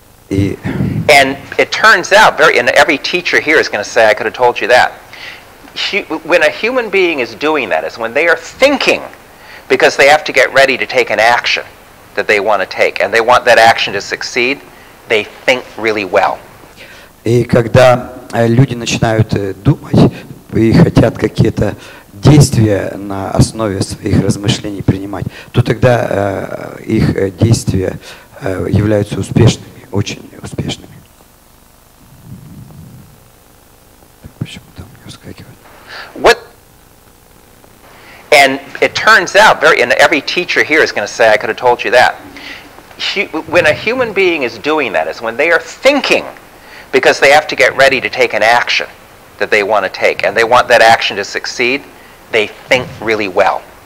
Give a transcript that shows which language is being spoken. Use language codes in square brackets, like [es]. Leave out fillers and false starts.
[en] And it turns out, and every teacher here is going to say, I could have told you that. When a human being is doing that, is when they are thinking, because they have to get ready to take an action that they want to take, and they want that action to succeed, they think really well. [ru] И когда люди начинают думать и хотят какие-то действия на основе своих размышлений принимать, то тогда их действия являются успешными, очень успешными. Почему там не выскакивает? [en] And it turns out, and every teacher here is going to say, I could have told you that. When a human being is doing that, is when they are thinking, because they have to get ready to take an action that they want to take, and they want that action to succeed, they think really well.